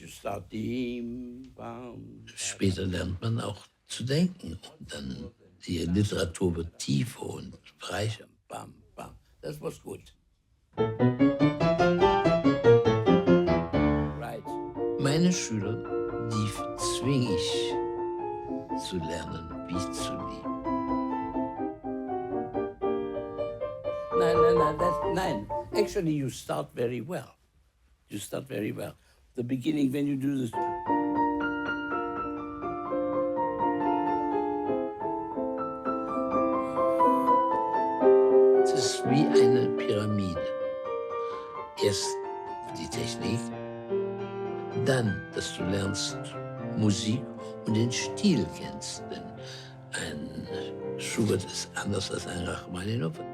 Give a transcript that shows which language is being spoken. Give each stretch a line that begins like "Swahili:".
English: You start dim,
German: bam. Später lernt man auch zu denken. Und dann die Literatur wird tiefer und reicher. bam, bam. Das was gut.
English: Right.
German: Meine Schüler, die zwinge ich zu lernen, wie zu lieben. Nein.
English: Actually, you start very well. You start very well. The beginning, when you do this.
German: Es ist wie eine Pyramide. Erst die Technik, dann, dass du lernst Musik und den Stil kennst. Denn ein Schubert ist anders als ein Rachmaninow.